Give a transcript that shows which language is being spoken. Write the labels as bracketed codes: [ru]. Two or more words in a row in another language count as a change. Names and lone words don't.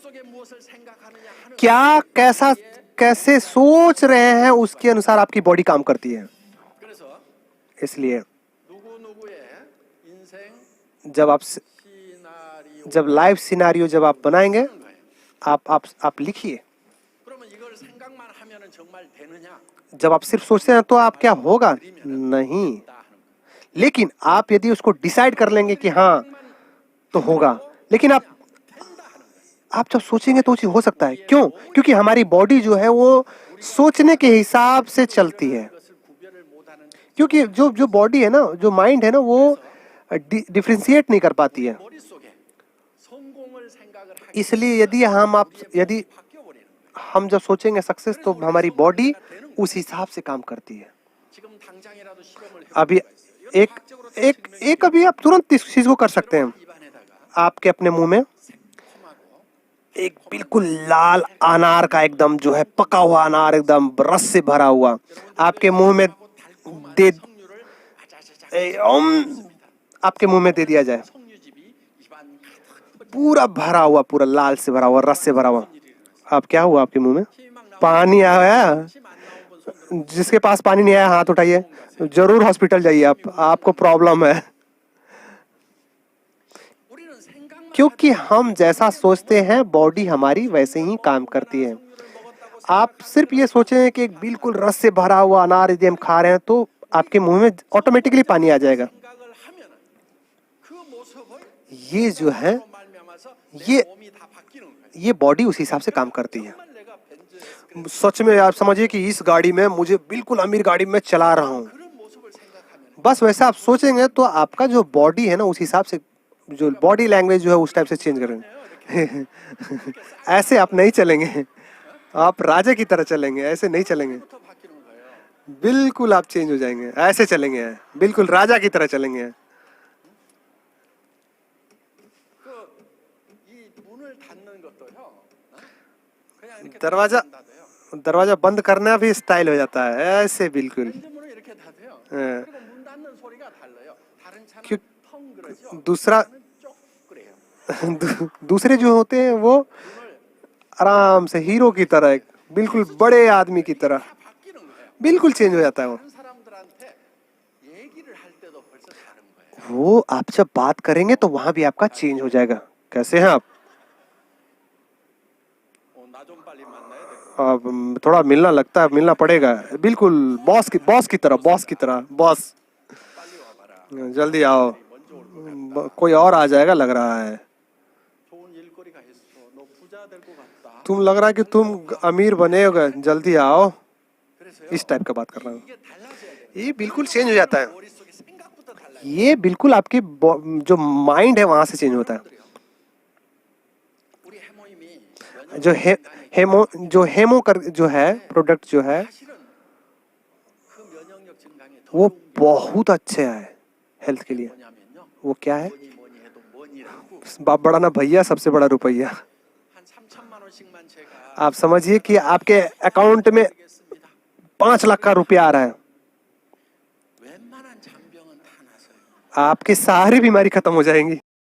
[hi] क्या कैसे सोच रहे हैं उसके अनुसार आपकी बॉडी काम करती है। इसलिए जब आप जब [en] live scenario [hi] जब आप बनाएंगे, आप लिखिए। [ko] 그러면 이걸 생각만 하면은 정말 되느냐? [hi] जब आप सिर्फ सोचते हैं तो आप क्या होगा? नहीं। लेकिन आप यदि उसको डिसाइड कर लेंगे कि हाँ तो होगा, लेकिन आप जब सोचेंगे तो चीज हो सकता है। क्यों? क्योंकि हमारी बॉडी जो है वो सोचने के हिसाब से चलती है। क्योंकि जो बॉडी है ना, जो माइंड है ना, वो डिफरेंशिएट नहीं कर पाती है। [ko] 머릿속에 성공을 생각을 하기 [hi] इसलिए यदि [ko] 바뀌어 버리는 거예요. [hi] हम जब सोचेंगे सक्सेस तो हमारी बॉडी उस हिसाब से काम करती है। [ko] 지금 당장이라도 실험을 [hi] अभी एक अभी आप तुरंत इस चीज को कर सकते हैं। [ko] 입안에다가 [hi] आपके अपने मुंह में [ko] 콤하고 [hi] एक बिल्कुल लाल अनार का एकदम जो है पका हुआ अनार एकदम रस से भरा हुआ आपके मुंह में दे [ko] 석류를 아자자자 [hi] आपके मुंह में दे दिया जाए, [ko] 석류즙이 입안 가득 [hi] पूरा भरा हुआ, पूरा लाल से भरा हुआ, रस से भरा हुआ। अब क्या हुआ आपके मुंह में? पानी आया। [ko] 안 나온 건 손 [hi] जिसके पास पानी नहीं आया हाथ उठाइए, जरूर हॉस्पिटल जाइए, आपको प्रॉब्लम है। [ko] 우리는 생각만 [hi] क्योंकि हम जैसा सोचते हैं बॉडी हमारी वैसे ही काम करती है। आप सिर्फ ये सोचें कि एक बिल्कुल रस से भरा हुआ अनार यदि हम खा रहे हैं तो आपके मुंह में ऑटोमेटिकली पानी आ जाएगा। [ko] 생각을 하면은 그 모습을 [hi] ये जो है [ko] 말미암아서 [hi] ये [ko] 몸이 다 바뀌는 거예요. [hi] ये बॉडी उस हिसाब से काम करती है। [ko] 정말 내가 벤츠에서 [hi] सच में आप समझिए कि इस गाड़ी में मुझे बिल्कुल अमीर गाड़ी में चला रहा हूँ, [ko] 그런 모습을 생각하면 [hi] बस वैसा आप सोचेंगे तो आपका जो बॉडी है ना उस हिसाब से जो [en] body language [hi] जो है उस टाइप से चेंज करेंगे। ऐसे आप नहीं चलेंगे, आप राजा की तरह चलेंगे, ऐसे नहीं चलेंगे। [ko] 부터 바뀌는 거예요. [hi] बिल्कुल आप चेंज हो जाएंगे, ऐसे चलेंगे, बिल्कुल राजा की तरह चलेंगे। [ko] 이 문을 닫는 것도요. 그냥 이렇게 닫아도요. [hi] दरवाजा बंद करना भी स्टाइल हो जाता है, ऐसे बिल्कुल। [ko] 왼손으로 이렇게 닫아요. 예. 그리고 문 닫는 소리가 달라요. 다른 차는 [hi] क्यों- [ko] 텅 그러죠. [hi] दूसरा [ko] 차는 쪽 그래요. [hi] दूसरे जो होते हैं वो आराम से हीरो की तरह, एक बिल्कुल बड़े आदमी की तरह [ko] 다 바뀌는 거예요. [hi] बिल्कुल चेंज हो जाता है वो। [ko] 다른 사람들한테 얘기를 할 때도 벌써 다른 거예요. [hi] वो आप जब बात करेंगे तो वहां भी आपका चेंज हो जाएगा। कैसे हैं आप? [ko] 나 좀 빨리 만나야 돼. [hi] अब थोड़ा मिलना लगता है, मिलना पड़ेगा। बिल्कुल बॉस की तरह बॉस। [ko] 빨리 와봐라. [hi] जल्दी आओ, [ko] 먼저 올 것 같다. [hi] कोई और आ जाएगा लग रहा है। [ko] 좋은 일거리가 있어. 너 부자 될 것 같다. [hi] तुम लग रहा है कि तुम अमीर बने होगे, जल्दी आओ। [ko] 그래서요. [hi] इस टाइप का बात कर रहा हूँ। [ko] 이게 달라져야 돼요. [hi] ये बिल्कुल चेंज हो जाता है। [ko] 머릿속에 생각부터 달라요. [hi] ये बिल्कुल आपके जो माइंड है वहां से चेंज होता है। [ko] 우리 해모임이 [hi] जो हेमो कर जो है प्रोडक्ट जो है [ko] 사실은 그 면역력 증강에 더 [hi] वो [ko] 좋은 게 [hi] बहुत अच्छे है हेल्थ के लिए। [ko] 뭐냐면요. [hi] वो क्या है? [ko] 뭐니 해도 뭐니라고 [hi] बाप बड़ा ना भैया, सबसे बड़ा रुपया। [ko] 한 3천만 원씩만 제가 [hi] आप समझिए कि आपके अकाउंट में [ko] 드리겠습니다. [hi] 5 लाख का रुपया आ रहा है, [ko] 웬만한 잔병은 다 나서요. [hi] आपकी सारी बीमारी खत्म हो जाएंगी।